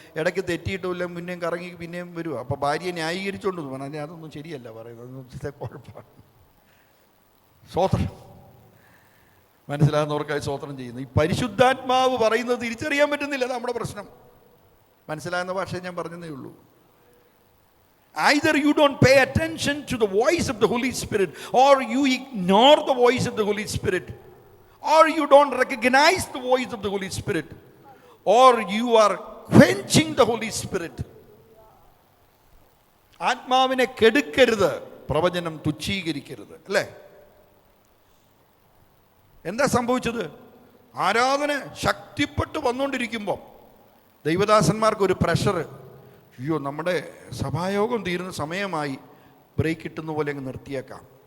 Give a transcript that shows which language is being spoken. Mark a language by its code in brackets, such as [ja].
[ml] ഇടയ്ക്ക് തെറ്റിയിട്ടില്ല, പിന്നെയും കറങ്ങി പിന്നെയും വരുക. അപ്പോൾ ഭാര്യയെ ന്യായീകരിച്ചുകൊണ്ട് പറഞ്ഞു, അതൊന്നും ശരിയല്ല പറയുന്നത്, കുഴപ്പമാണ്. സ്തോത്രം. മനസ്സിലാകുന്നവർക്കായി സ്തോത്രം ചെയ്യുന്നു. ഈ പരിശുദ്ധാത്മാവ് പറയുന്നത് തിരിച്ചറിയാൻ പറ്റുന്നില്ല, നമ്മുടെ പ്രശ്നം. മനസ്സിലാകുന്ന ഭാഷയെ ഞാൻ പറഞ്ഞതേ ഉള്ളൂ. [en] Either you don't pay attention to the voice of the Holy Spirit, or you ignore the voice of the Holy Spirit, or you don't recognize the voice of the Holy Spirit, or you are quenching the Holy Spirit. [ml] ആത്മാവിനെ കെടുക്കരുത്, പ്രവചനം തുച്ഛീകരിക്കരുത് അല്ലേ. എന്താ സംഭവിച്ചത്? ആരാധന ശക്തിപ്പെട്ട് വന്നുകൊണ്ടിരിക്കുമ്പോൾ ദൈവദാസന്മാർക്കൊരു pressure, അയ്യോ നമ്മുടെ സഭായോഗം തീരുന്ന സമയമായി, ബ്രേക്ക് കിട്ടുന്ന പോലെ അങ്ങ് നിർത്തിയേക്കാം.